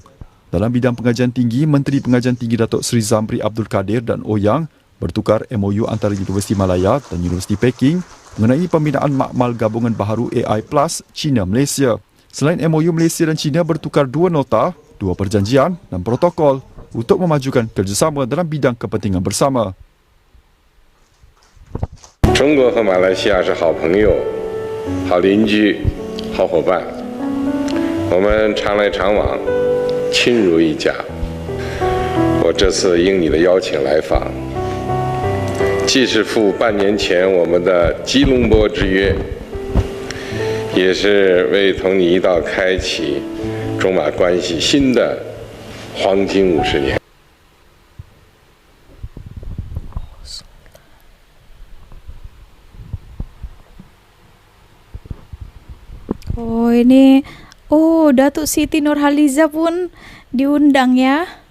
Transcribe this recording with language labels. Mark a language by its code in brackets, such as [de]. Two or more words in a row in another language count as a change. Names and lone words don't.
[ms] Dalam bidang pengajian tinggi, Menteri Pengajian Tinggi Datuk Seri Zamri Abdul Kadir dan Ouyang bertukar MOU antara Universiti Malaya dan Universiti Peking mengenai pembinaan makmal gabungan baharu AI Plus China-Malaysia. Selain MOU, Malaysia dan China bertukar 2 nota, 2 perjanjian dan protokol untuk memajukan kerjasama dalam bidang kepentingan bersama. [zh] 中国和马来西亚是好朋友、好邻居、好伙伴，我们常来常往，亲如一家。我这次应你的邀请来访，既是赴半年前我们的吉隆坡之约，也是为同你一道开启中马关系新的黄金50年。 [ms] Oh ini, Datuk Siti Nurhaliza pun diundang ya.